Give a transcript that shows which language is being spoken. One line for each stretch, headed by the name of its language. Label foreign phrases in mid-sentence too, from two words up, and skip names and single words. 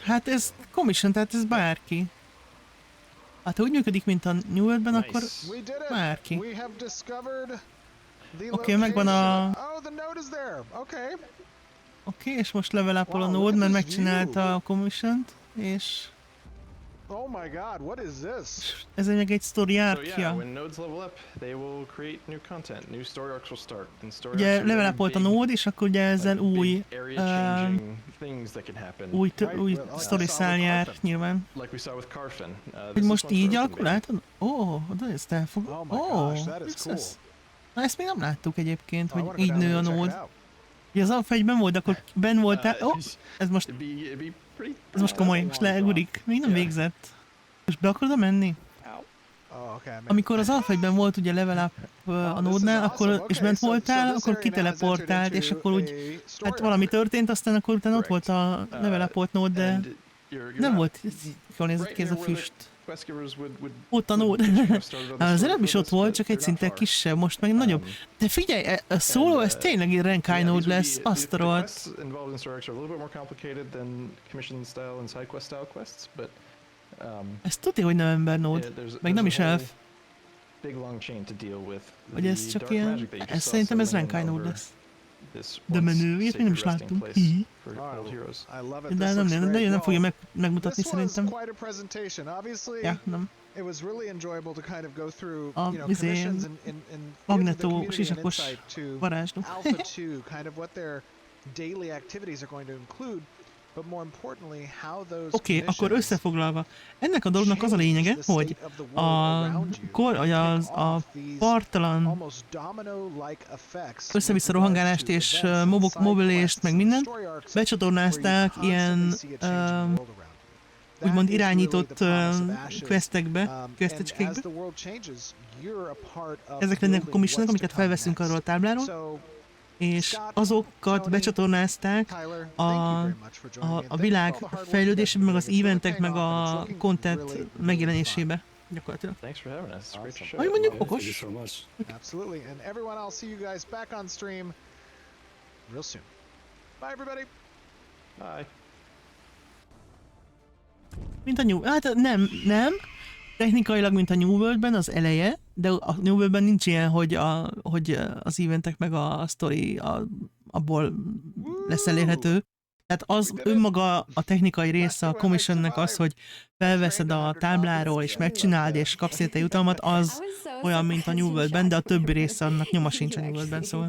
Hungarian: Hát ez commission, tehát ez bárki. Hát ha úgy működik, mint a New World-ben, akkor bárki. Oké, megvan a... Oké, és most
English: level up-
Hungarian: ol a node, mert megcsinálta a commission-t, és...
English: Oh my god, what is this?
Hungarian: Ez meg egy story
English: So yeah,
Hungarian: arc-ja.
English: when nodes level up, they will create new content, new story arcs will start. And story
Hungarian: Ugye
English: arcs are
Hungarian: level
English: very
Hungarian: up-olt a
English: big,
Hungarian: node, és akkor ugye ezzel
English: like,
Hungarian: új...
English: big area-changing things that can happen.
Hungarian: új story szál jár, nyilván.
English: Like we saw with Carfin.
Hungarian: Hogy
English: This
Hungarian: most
English: is one
Hungarian: így
English: Carfin
Hungarian: alakul,
English: baby.
Hungarian: látod? Ó, de ezt elfog...
English: Oh my gosh, that is cool.
Hungarian: Na ezt még nem láttuk egyébként,
English: I
Hungarian: hogy
English: wanna go
Hungarian: így
English: down
Hungarian: nő
English: there
Hungarian: a
English: and check it
Hungarian: node.
English: out.
Hungarian: Ugye az alfa egyben volt, akkor benn voltál... Ó, ez most
English: It'd be
Hungarian: komoly, most legurik. Még nem végzett. Most be akarod menni?
English: Oh, okay, I made-
Hungarian: Amikor az alfa egyben volt ugye
English: level up
Hungarian: a node-nál, akkor, és bent voltál, akkor kiteleportált, és akkor úgy... Hát valami történt, aztán akkor utána ott volt a
English: level up-
Hungarian: olt node, de nem volt, jól nézett ki ez a füst. Ott a node. Az előbb is ott volt, csak egy szinte kisebb, most meg nagyobb. De figyelj, a solo, ez tényleg egy rankai node lesz, azt a rohadt. Ez tudja, hogy nem ember node, meg nem is elf. Hogy ez csak ilyen, ez szerintem ez rankai node lesz. De menő, ilyet még nem is láttunk.
English: I love it.
Hungarian: De
English: This
Hungarian: nem,
English: looks
Hungarian: nem,
English: great.
Hungarian: nem fogja
English: Well,
Hungarian: megmutatni
English: this was
Hungarian: szerintem.
English: quite a presentation. Obviously,
Hungarian: Ja, nem.
English: it was really enjoyable to kind of go through,
Hungarian: A
English: you know,
Hungarian: izé,
English: commissions and give the
Hungarian: Magnetó
English: community an
Hungarian: sisakos
English: insight to
Hungarian: varázsló.
English: Alpha 2, kind of what their daily activities are going to include, but more importantly, how those
Hungarian: Oké, akkor
English: commissions
Hungarian: összefoglalva. Ennek a dolognak az a lényege,
English: change the
Hungarian: hogy
English: state of the world around you,
Hungarian: a
English: kick off these
Hungarian: partalan
English: almost domino-like effects
Hungarian: össze-vissza
English: with regards
Hungarian: rohangálást
English: to
Hungarian: és
English: events and side
Hungarian: mobilést, meg
English: quests and
Hungarian: mindent
English: story arcs
Hungarian: becsatornázták
English: where you
Hungarian: ilyen
English: constantly see a changing world around you. That
Hungarian: úgymond
English: is really
Hungarian: irányított
English: the promise of Ashes.
Hungarian: questekbe,
English: And as
Hungarian: questecskékbe.
English: the world changes, you're a part of
Hungarian: Ezek lennek a
English: building
Hungarian: commissionok,
English: what's
Hungarian: amiket
English: to come
Hungarian: felveszünk
English: next.
Hungarian: arról a tábláról,
English: So,
Hungarian: és azokat becsatornázták
English: Tyler,
Hungarian: a,
English: thank you very much for joining me, and
Hungarian: a
English: thank you
Hungarian: világ
English: for all the hard work
Hungarian: fejlődésébe, meg
English: you've
Hungarian: az
English: been doing. It's
Hungarian: eventek, meg
English: paying off, and
Hungarian: a
English: it's looking
Hungarian: content
English: really, really
Hungarian: megjelenésébe. Gyakorlatilag.
English: Thanks for having us. It's great to show.
Hungarian: Ahogy mondjuk,
English: Yeah, thank you
Hungarian: okos.
English: so much. fun. Absolutely. And everyone, I'll see you guys back on stream real soon. Bye, everybody. Bye.
Hungarian: Mint a New... Hát nem. Technikailag, mint a New World-ben az eleje, de a New World-ben nincs ilyen, hogy az eventek meg a story abból lesz elérhető. Tehát az önmaga a technikai része a commissionnek az, hogy felveszed a tábláról és megcsináld és kapsz érte jutalmat, az olyan, mint a New World-ben, de a többi része annak nyoma sincs a New World-ben, szóval.